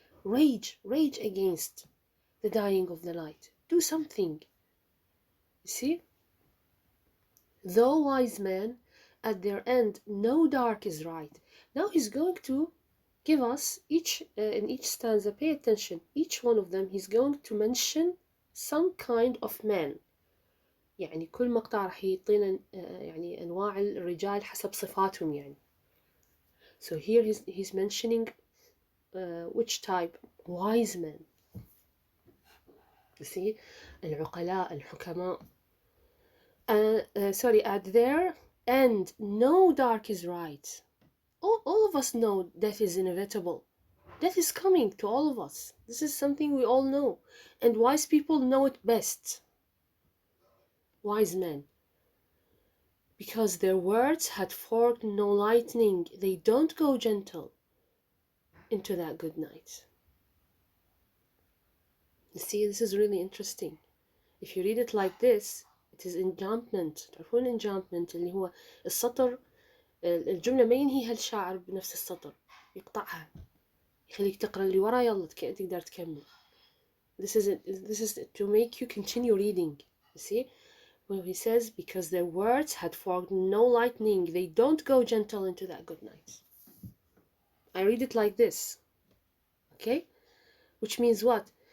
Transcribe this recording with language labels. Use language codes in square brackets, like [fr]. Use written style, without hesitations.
[en] Rage, rage against the dying of the light. Do something. You see? Though wise men, at their end, no dark is right. Now he's going to give us each, in each stanza, pay attention. Each one of them, he's going to mention some kind of man. [ar] يعني كل مقطع راح يعطينا يعني أنواع الرجال حسب صفاتهم يعني. [en] So here he's mentioning which type? Wise men. You see? [ar] العقلاء, الحكماء. [en] Sorry, at their end, no dark is right. All of us know death is inevitable. Death is coming to all of us. This is something we all know. And wise people know it best. Wise men. Because their words had forked no lightning. They don't go gentle into that good night. You see, this is really interesting. If you read it like this, it is enjambment. [ar] تعرفون enjambment اللي هو السطر الجملة ما ينهيها الشاعر بنفس السطر، يقطعها يخليك تقرأ اللي ورا يلا تقدر تكمل. [en] This is to make you continue reading. You see, when he says, because their words had forked no lightning, they don't go gentle into that good night. I read it like this, okay? Which means what?